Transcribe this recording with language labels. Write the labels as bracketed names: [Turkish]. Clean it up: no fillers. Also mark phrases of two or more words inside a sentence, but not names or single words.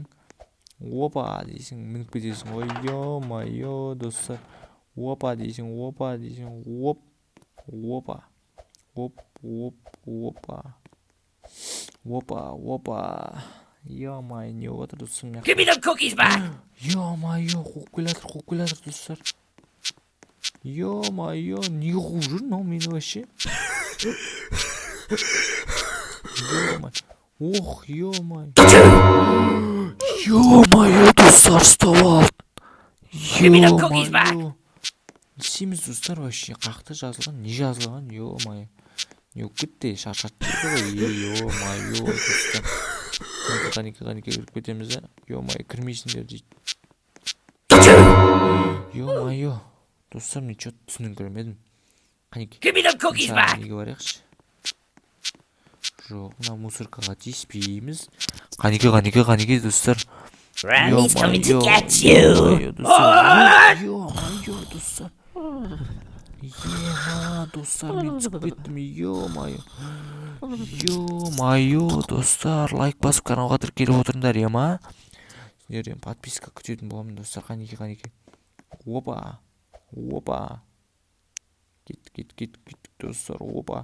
[Kazakh] Опа дейсің, мініп кетесің. Ой, ё-майо, достар. Опа дейсің. Опа. Ё-майо, не отыр, достар. [English] Give me the cookies back. [Kazakh] Ё-майо, қуып келе жатыр, достар. Ё-майо, не қуып жүр мынау мені вообще? Ё-майо. Ё-майо, достар, ұстап алды. Ё-майо. Не істейміз, достар, вообще қақты жазылған, не жазылған? Ё-майо. Не өп кетті, шаршатты ғой. Ё-майо, достар. Қанеке кіріп кетеміз, ә? Ё-майо, кірмейсіңдер дейді. Ё-майо. Достар, мен что-то түсініңкіремедім. Қанеке. [English] Give me the cookies back. [Kazakh] Неге барайықшы? Жоқ, мына мусоркаға тиіспейміз. Қанеке, достар. [English] Granny's coming to get you. [Kazakh] Ё-майо, достар. Ема, достар, мен түсіп кеттім. Ё-майо, достар, лайк басып каналға тіркеліп отырыңдар, ема. Сендерден подписка күтетін боламын, достар. Қанеке. Опа. Кеттік, достар. Опа.